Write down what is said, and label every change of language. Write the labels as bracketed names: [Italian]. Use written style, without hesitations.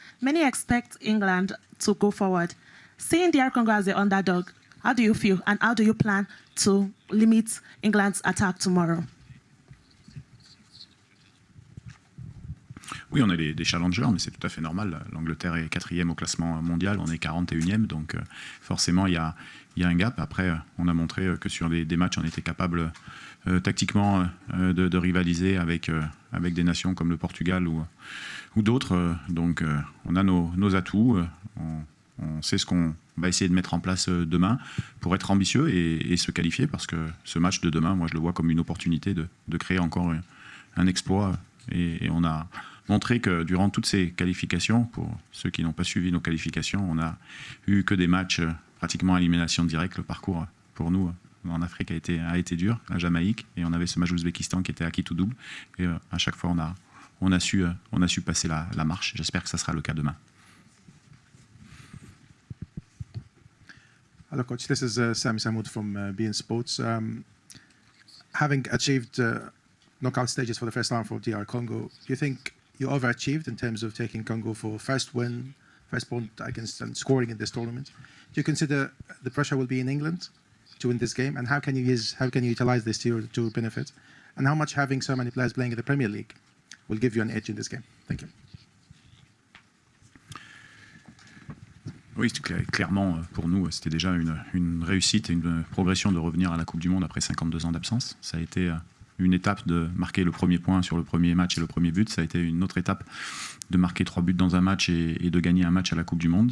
[English] Many expect England to go forward. Seeing DR Congo as the underdog, how do you feel and how do you plan to limit England's attack tomorrow? [French] Oui, on est des challengers, mais c'est tout à fait normal. L'Angleterre est 4e au classement mondial, on est 41e, donc forcément il y a un gap. Après, on a montré que sur des matchs, on était capable tactiquement de rivaliser avec des nations comme le Portugal ou d'autres. Donc on a nos atouts, on sait ce qu'on va essayer de mettre en place demain pour être ambitieux et se qualifier, parce que ce match de demain, moi je le vois comme une opportunité de créer encore un exploit. Et on a montré que durant toutes ces qualifications, pour ceux qui n'ont pas suivi nos qualifications, on n'a eu que des matchs pratiquement à élimination directe. Le parcours pour nous en Afrique a été dur, la Jamaïque, et on avait ce match Ouzbékistan qui était acquis tout double. Et à chaque fois, on a su passer la marche. J'espère que ça sera le cas demain. [English] Hello, Coach. This is Sami Samoud from beIN Sports. Having achieved knockout stages for the first time for DR Congo, do you think you overachieved in terms of taking Congo for first win, first point against and scoring in this tournament? Do you consider the pressure will be in England to win this game, and how can you utilize this to your benefit? And how much having so many players playing in the Premier League will give you an edge in this game? Thank you. [French] Oui, clairement, pour nous, c'était déjà une réussite et une progression de revenir à la Coupe du Monde après 52 ans d'absence. Ça a été une étape de marquer le premier point sur le premier match et le premier but. Ça a été une autre étape de marquer 3 buts dans un match et de gagner un match à la Coupe du Monde.